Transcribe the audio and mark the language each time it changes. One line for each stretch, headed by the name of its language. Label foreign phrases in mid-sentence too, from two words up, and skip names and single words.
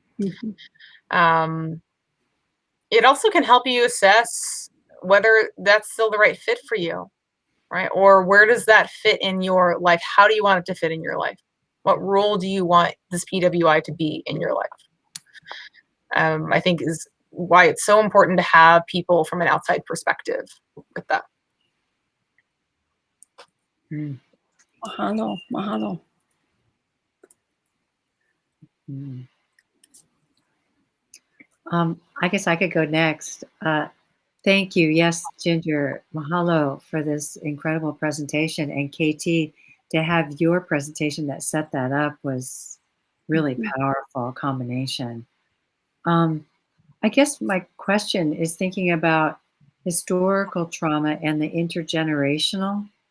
English: It also can help you assess whether that's still the right fit for you, right? Or where does that fit in your life? How do you want it to fit in your life? What role do you want this PWI to be in your life? I think is why it's so important to have people from an outside perspective with that. Mahalo, mahalo. I guess I could go next. Thank you. Yes, Ginger, mahalo for this incredible presentation. And KT, to have your presentation that set that up was really powerful combination. I guess my question is thinking about historical trauma and the intergenerational.